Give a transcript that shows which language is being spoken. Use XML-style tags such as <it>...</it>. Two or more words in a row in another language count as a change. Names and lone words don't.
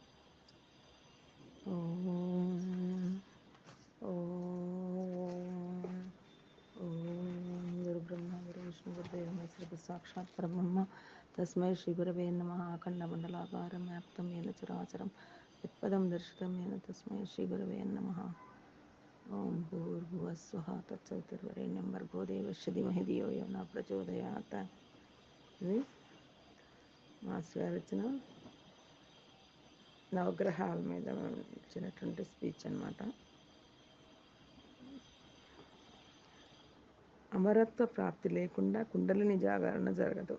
<sa>ओम गुरु ब्रह्मा गुरु विष्णु गुरुदेव महेश्वर साक्षात् परब्रह्म तस्मै श्री गुरवे नमः। अखण्डमण्डलाकारं व्याप्तं येन चराचरं यत्पदं दर्शितं येन तस्मै श्री गुरवे नमः। ओम भूर्भुवः स्वः तत्सवितुर्वरेण्यं भर्गो देवस्य धीमहि धियो यो न प्रचोदयात्।</sa> <te>ఇది మాస్టర్ రచన నవగ్రహాల మీద ఇచ్చినటువంటి స్పీచ్ అన్నమాట. అమరత్వ ప్రాప్తి లేకుండా కుండలిని జాగరణ జరగదు.</te>